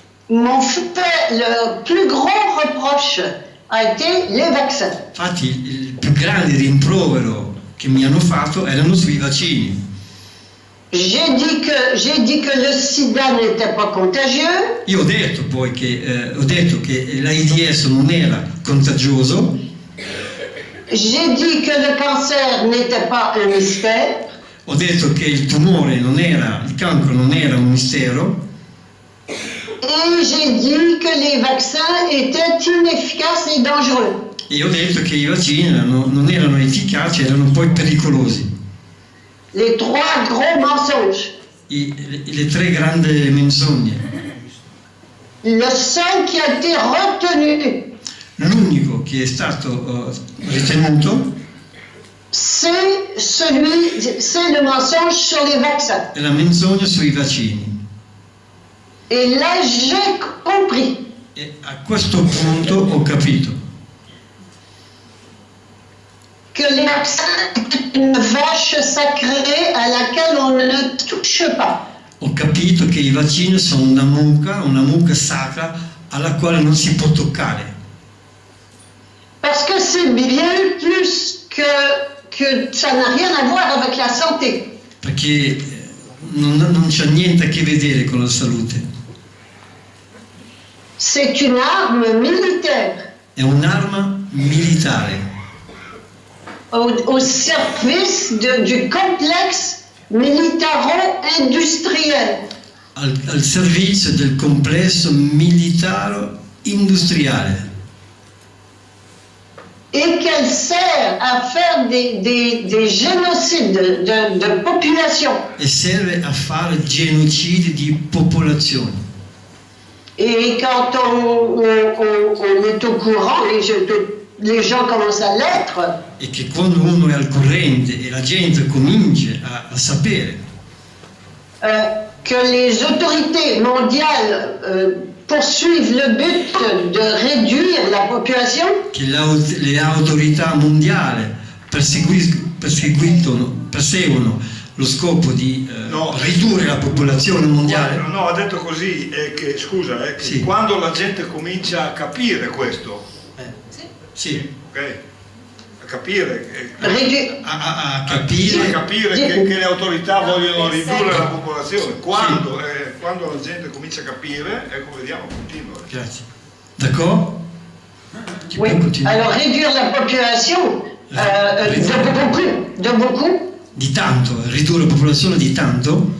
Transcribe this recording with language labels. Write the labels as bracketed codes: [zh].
[fr] m'ont fait le plus gros reproche a été les vaccins. [it] infatti il più grande rimprovero che mi hanno fatto erano sui vaccini. [fr] J'ai dit que le sida n'était pas contagieux. [it] Io ho detto poi che l'AIDS non era contagioso, [fr] J'ai dit que le cancer n'était pas un mystère. [it] ho detto che il cancro non era un mistero, [fr] Et j'ai dit que les vaccins étaient inefficaces et dangereux. [it] e ho detto che i vaccini non erano efficaci, erano poi pericolosi. [fr] Les trois gros mensonges. [it] Le tre grandi menzogne. [fr] Le seul qui a été retenu, [it] L'unico che è stato ritenuto [fr] c'est le mensonge sur les vaccins. [it] è la menzogna sui vaccini. [fr] Et là, j'ai compris. [it] E a questo punto ho capito [fr] Que les vaccins étaient une vache sacrée à laquelle on ne touche pas. [it] Ho capito che i vaccini sono una mucca sacra alla quale non si può toccare. [fr] Parce que c'est bien plus que ça n'a rien à voir avec la santé. [it] Perché non c'ha niente a che vedere con la salute. [fr] C'est une arme militaire [it] È un'arma militare [fr] au service du complexe militaro-industriel. [it] al servizio del complesso militare industriale. [fr] Et qu'elle sert à faire des génocides de population. [it] E serve a fare genocidi di popolazioni. [fr] Et quand on est au courant, les gens commencent à l'être, [it] E che quando uno è al corrente e la gente comincia a sapere [fr] que les autorités mondiales poursuivent le but de réduire la population, [it] che le autorità mondiali perseguono lo scopo di ridurre la popolazione mondiale. No, ha detto così, è che, scusa, che Sì. quando la gente comincia a capire questo, Sì, ok? A capire, a capire che le autorità vogliono ridurre la popolazione, quando la gente comincia a capire, ecco, vediamo, continua. Grazie. [fr] D'accord? Tu oui. peux continuer. Alors réduire la population de beaucoup, [it] Di tanto, ridurre la popolazione di tanto,